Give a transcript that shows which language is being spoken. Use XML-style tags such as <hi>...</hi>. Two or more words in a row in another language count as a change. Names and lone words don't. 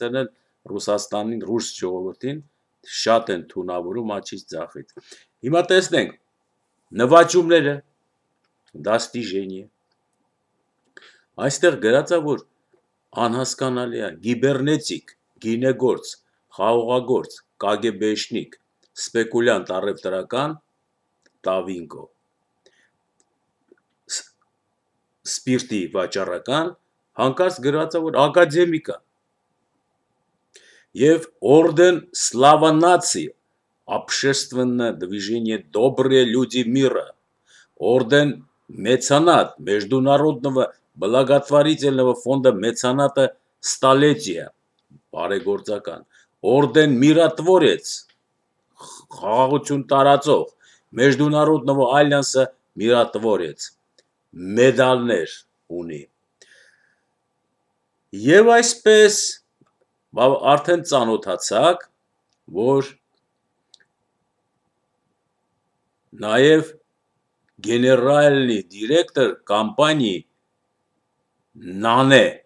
<hy>էլ Ռուսաստանին, ռուս ժողովրդին շատ են թունավորում աջից ձախից։ Հիմա տեսնենք նվաճումները, դաստիժենիը։ Այստեղ գրած է, որ անհասկանալի է, գիբեռնետիկ, գինեգործ, խաղողագործ, կագեբեշնիկ, սպեկուլյանտ առևտրական, Տավինկո, սպիրտի վաճառական, հանկարծ գրած է, որ ակադեմիկ է</hy> <ru>և орден Слава нации, общественное движение Добрые люди мира, орден Меценат Международного благотворительного фонда Мецената Столетия, բարեգործական, орден Миротворец,</ru> <hy>խաղաղություն տարածող,</hy> <ru>Международного альянса Миротворец,</ru> <hy>մեդալներ ունի։ Եվ այսպես արդեն ծանոթացաք, որ նաև</hy> <ru>генеральный директор компании</ru> <hy>նանե</hy>